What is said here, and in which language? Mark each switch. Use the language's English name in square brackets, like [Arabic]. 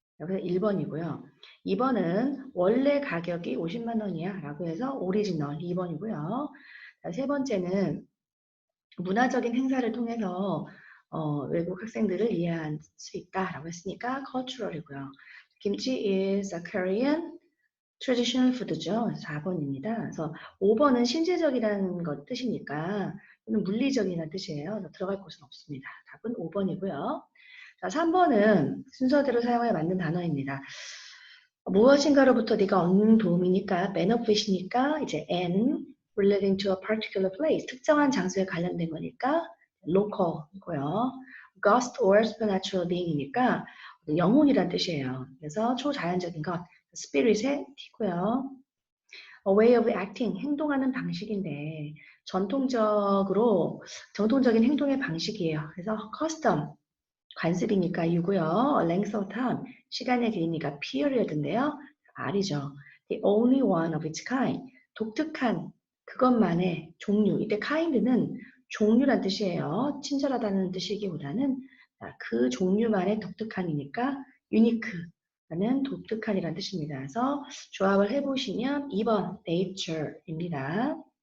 [Korean] 여기서 1번이고요. 2번은 원래 가격이 50만 원이야 라고 해서 오리지널 2번이고요. 세 번째는 문화적인 행사를 통해서 외국 학생들을 이해할 수 있다라고 했으니까 cultural이고요. [English] 김치 is a Korean traditional food죠. [Korean] 4번입니다. 그래서 5번은 신체적이라는 것 뜻이니까 이는 물리적이라는 뜻이에요. 그래서 들어갈 곳은 없습니다. 답은 5번이고요. 자, 3번은 순서대로 사용해 맞는 단어입니다. 무엇인가로부터 네가 얻는 도움이니까 benefit이니까 이제 [English] and relating to a particular place [Korean] 특정한 장소에 관련된 거니까 local이고요. [English] ghost or supernatural being이니까 [Korean] 영혼이란 뜻이에요. 그래서 초자연적인 것 spirit의 T고요. [English] A way of acting [Korean] 행동하는 방식인데 정통적인 행동의 방식이에요. 그래서 custom 관습이니까 U고요. [English] length of time, [Korean] 시간의 길이니까 [English] period인데요. [Korean] R이죠. [English] The only one of its kind, [Korean] 독특한 그것만의 종류. 이때 kind는 종류란 뜻이에요. 친절하다는 뜻이기보다는 그 종류만의 독특한이니까 unique라는 독특한이란 뜻입니다. 그래서 조합을 해보시면 2번 nature입니다.